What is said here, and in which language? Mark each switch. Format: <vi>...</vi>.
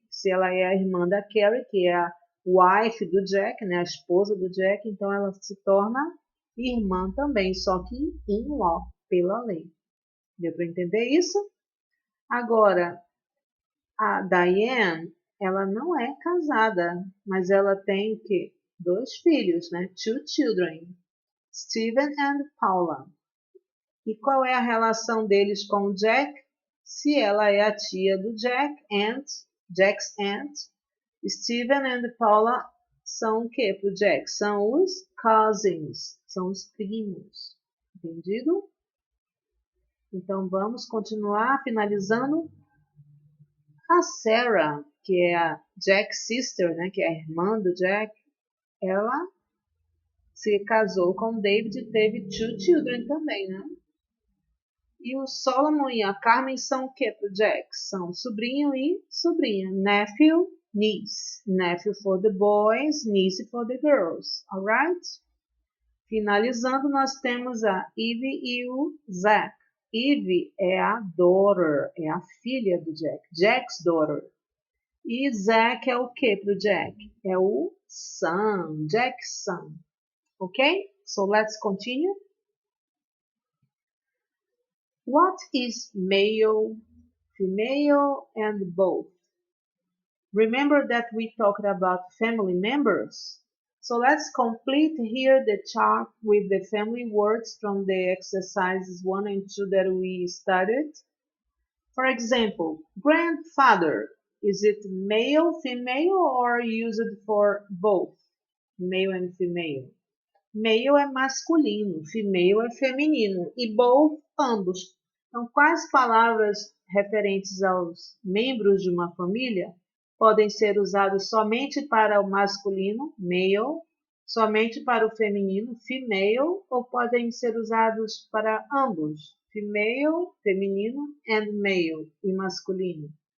<pt>Se ela é a irmã da Carrie, que é a wife do Jack, né? A esposa do Jack, então ela se torna irmã também, só que in-law, pela lei. Deu para entender isso? Agora, a Diane, ela não é casada, mas ela tem o quê? 2 filhos, né?</pt> <en>2 children, Stephen and Paula.</en> <pt>E qual é a relação deles com o Jack? Se ela é a tia do Jack,</pt> <en>Jack's aunt,</en> <pt>Stephen and Paula são o que para o Jack? São os cousins, são os primos. Entendido? Então vamos continuar finalizando. A Sarah, que é a Jack's sister, né, que é a irmã do Jack, ela se casou com o David e teve 2 children também, né? E o Solomon e a Carmen são o que para o Jack? São sobrinho e sobrinha.</pt> <en>Nephew, niece. Nephew for the boys, niece for the girls. Alright?</en> <pt>Finalizando, nós temos a Eve e o Zach. Eve é a daughter, é a filha do Jack.</pt> <en>Jack's daughter.</en> <pt>E Zach é o que para o Jack? É o</pt> <en>son, Jack's son. Ok? So let's continue. What is male, female, and both? Remember that we talked about family members? So let's complete here the chart with the family words from the exercises 1 and 2 that we studied. For example, grandfather. Is it male, female, or used for both? Male and female.</en> <pt>Male é masculino, female é feminino e both, ambos. Então, quais palavras referentes aos membros de uma família podem ser usadas somente para o masculino, male, somente para o feminino, female, ou podem ser usados para ambos, female, feminino, and male, e masculino?</pt>